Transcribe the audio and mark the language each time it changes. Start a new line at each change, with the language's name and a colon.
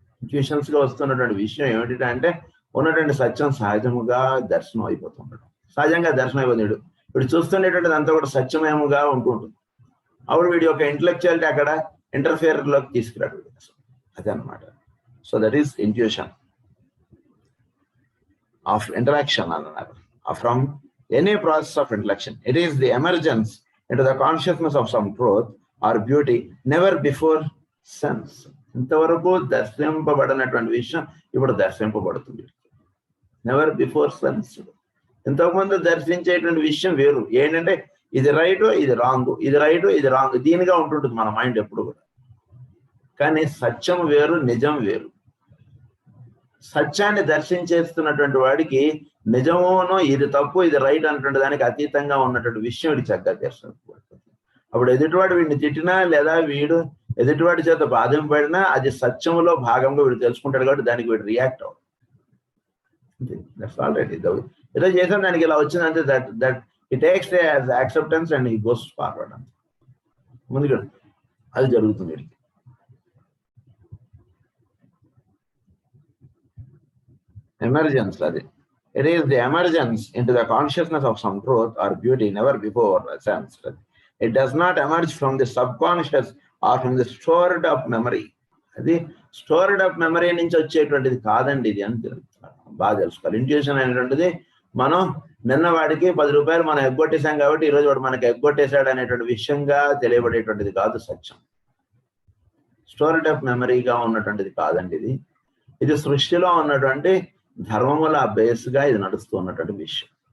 Telugu: Tuitions గా వస్తున్నటువంటి విషయం ఏమిటంటే ఉన్నటువంటి సత్యం సహజముగా దర్శనం అయిపోతుంటాడు. సహజంగా దర్శనం అయిపోతాడు. వీడు చూస్తున్నటువంటిది అంతా కూడా సత్యమయముగా ఉంటుంటుంది. అప్పుడు వీడి యొక్క ఇంటలెక్చువాలిటీ అక్కడ ఇంటర్ఫియర్ లోకి తీసుకురాడు. అదే అనమాట.
English: so that is intuition of interaction
Telugu: అన్నారు.
English: From any process of intellection it is the emergence into the consciousness of some truth or beauty never before sense.
Telugu: ఇంతవరకు దర్శింపబడినటువంటి విషయం ఇప్పుడు దర్శింపబడుతుంది.
English: Never before sense.
Telugu: ఇంతకుముందు దర్శించేటువంటి విషయం వేరు. ఏంటంటే ఇది రైట్ ఇది రాంగ్, ఇది రైట్ ఇది రాంగ్, దీనిగా ఉంటుంటుంది మన మైండ్ ఎప్పుడు కూడా. కానీ సత్యం వేరు, నిజం వేరు. సత్యాన్ని దర్శించేస్తున్నటువంటి వాడికి నిజమును ఇది తప్పు ఇది రైట్ అన్నటువంటి దానికి అతీతంగా ఉన్నటువంటి విషయం వీడికి చక్కగా దర్శించబడుతుంది. అప్పుడు ఎదుటివాడు వీడిని తిట్టినా లేదా వీడు ఎదుటివాడి చేత బాధింపబడినా అది సత్యములో భాగంగా వీడు తెలుసుకుంటాడు కాబట్టి దానికి వీడు రియాక్ట్ అవ్వడు.
English: that's already
Telugu: ఏదో చేసాం దానికి ఇలా వచ్చిందంటే
English: That it takes as acceptance and he goes forward.
Telugu: అంతే ముందుకు అది జరుగుతుంది వీడికి. ఎమర్జెన్స్ అది.
English: It is the emergence into the consciousness of some truth or beauty never before sensed. It does not emerge from the subconscious or from the stored up memory.
Telugu: అది
English: stored up memory
Telugu: నుంచి వచ్చేటువంటిది కాదండి ఇది అని బాగా తెలుసుకోవాలి. Intuition అనేటువంటిది మనం నిన్న వాడికి 10 రూపాయలు మనం ఎగ్గొట్టేసాం కాబట్టి ఈరోజు వాడు మనకి ఎగ్గొట్టేశాడు అనేటువంటి విషయంగా తెలియబడేటువంటిది కాదు సత్యం.
English: stored up మెమరీగా
Telugu: ఉన్నటువంటిది కాదండి ఇది. ఇది సృష్టిలో ఉన్నటువంటి ధర్మముల బేస్గా ఇది నడుస్తూ ఉన్నటువంటి విషయం.